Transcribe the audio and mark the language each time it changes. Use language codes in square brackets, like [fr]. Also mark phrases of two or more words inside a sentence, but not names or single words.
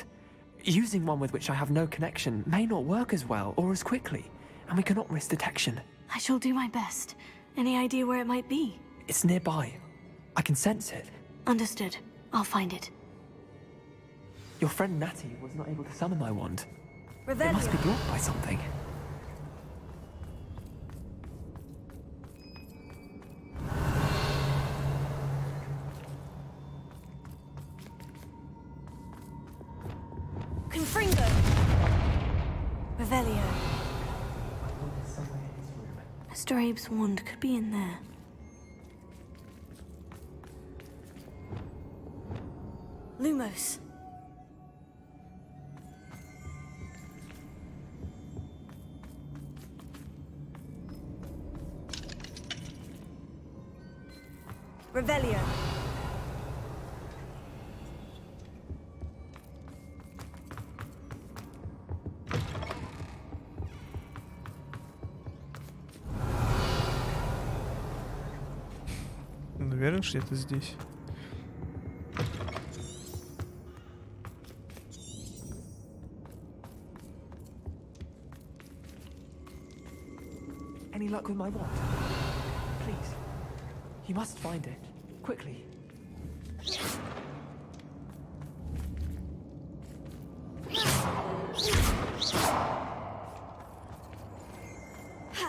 [en] Using one with which I have no connection may not work as well or as quickly, and we cannot risk detection. I shall do my best. Any idea where it might be? It's nearby. I can sense it. Understood. I'll find it. Your friend Natty was not able to summon my wand. Revelio. It must be blocked by something. Confringo! Revelio. Mr. Abe's wand could be in there. Lumos. Revelio. [ru] Уверен, что это здесь. [en] Any luck with my wand? Please. You must find it. Quickly. Ha!